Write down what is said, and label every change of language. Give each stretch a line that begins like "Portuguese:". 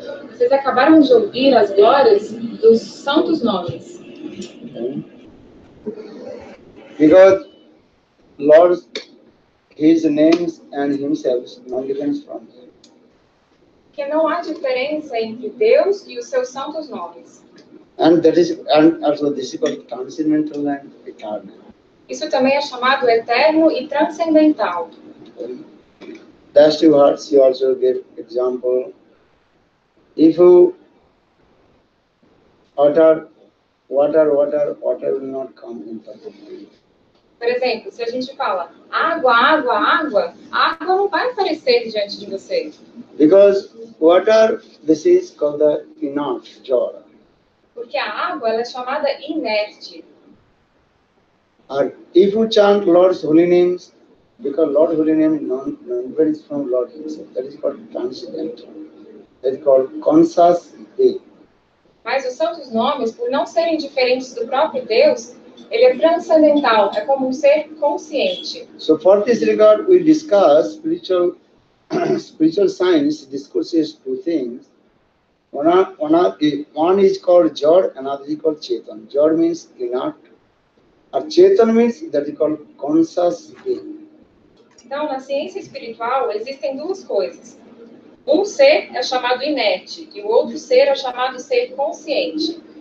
Portuguese: Vocês acabaram de ouvir as glórias dos santos nomes.
English: Because Lord, His names and Himself, no difference from Him.
Portuguese: Que não há diferença entre Deus e os seus santos nomes.
English: And also this is called transcendental and eternal.
Portuguese: Isso também é chamado eterno e transcendental.
English: That's two hearts. You also give example. If you utter water will not come in front of you.
Portuguese: Por exemplo, se a gente fala água, água, água, a água não vai aparecer diante de você.
English: Because water, this is called the inert, jara.
Portuguese: Porque a água ela é chamada inerte.
English: Or if you chant Lord's holy names, because Lord's holy name non-different from Lord Himself, that is called transcendental. That is called conscious being.
Portuguese: Mas os santos nomes, por não serem diferentes do próprio Deus, ele é transcendental, é como um ser consciente.
English: So for this regard, we discuss spiritual science discourses two things. One is called Jad, another is called Chetan. Jad means inert, or Chetan means that is called conscious being.
Portuguese: Então, na ciência espiritual, existem duas coisas. Um ser é chamado inerte e o outro ser é chamado ser consciente.